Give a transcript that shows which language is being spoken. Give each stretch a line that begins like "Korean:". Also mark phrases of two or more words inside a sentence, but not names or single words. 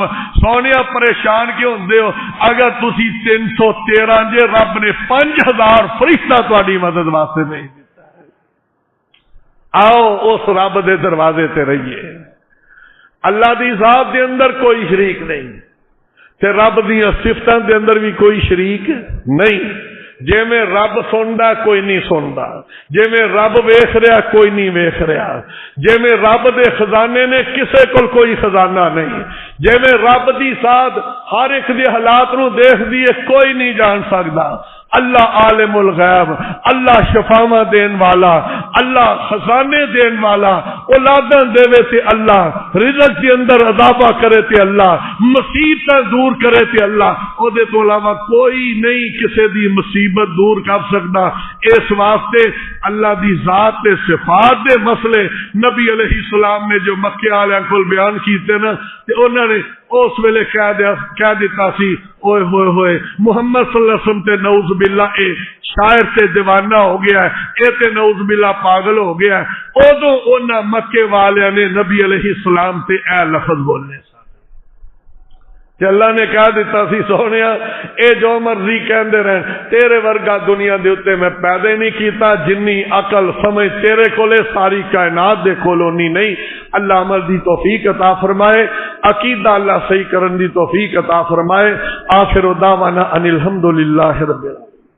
Punjabi: سونیا پریشان کیوں ہوندے ہو؟ اگر تسی 313 جے رب نے 5000 فرشتہ تہاڈی مدد واسطے بھیج دیتا ہے. آؤ اس رب دے دروازے تے رہیے. اللہ دی ذات دے اندر کوئی شریک نہیں تے رب دی صفتاں دے اندر بھی کوئی شریک نہیں. جے میں رب سندا کوئی نہیں سندا، جے میں رب ویکھ رہا کوئی نہیں ویکھ رہا، جے میں رب دے خزانے نے کسے کول کوئی خزانہ نہیں، جے میں رب دی ذات ہر ایک دے حالات نو دیکھ دیے کوئی نہیں جان سکدا. اللہ
Arabic: عالم الغیب،
Punjabi: اللہ شفاواں دین والا، اللہ خزانے دین والا، اولاداں دے تے اللہ، رزق کے اندر اضافہ کرے تے اللہ، مصیبتاں دور کرے تے اللہ، او دے تو علاوہ کوئی نہیں کسے دی مصیبت دور کر سکتا. اس واسطے اللہ دی ذات تے صفات دے مسئلے نبی
Arabic: علیہ السلام
Punjabi: نے جو مکے والوں کو بیان کیتے نا تے انہوں نے اس ویلے کہہ دیتا سی اوئے ہوئے ہوئے محمد
Arabic: صلی اللہ علیہ وسلم
Punjabi: تے
Arabic: نعوذ باللہ
Punjabi: اے شاعر تے دیوانہ ہو گیا ہے، اے تے
Arabic: نعوذ باللہ
Punjabi: پاگل ہو گیا ہے. ادو انہاں مکے والوں نے نبی
Arabic: علیہ السلام
Punjabi: تے اے لفظ بولنے کہ اللہ نے کہہ دیتا سی سونیا اے جو مرضی کہندے رہن، تیرے ورگا دنیا دے اوتے میں پیدا نہیں کیتا، جنی عقل سمجھ تیرے کولے ساری کائنات دے کولونی نہیں. اللہ عمل دی توفیق عطا فرمائے، عقیدہ اللہ صحیح کرن دی توفیق عطا فرمائے.
Arabic: آخر دعوانا ان الحمدللہ رب العالمین.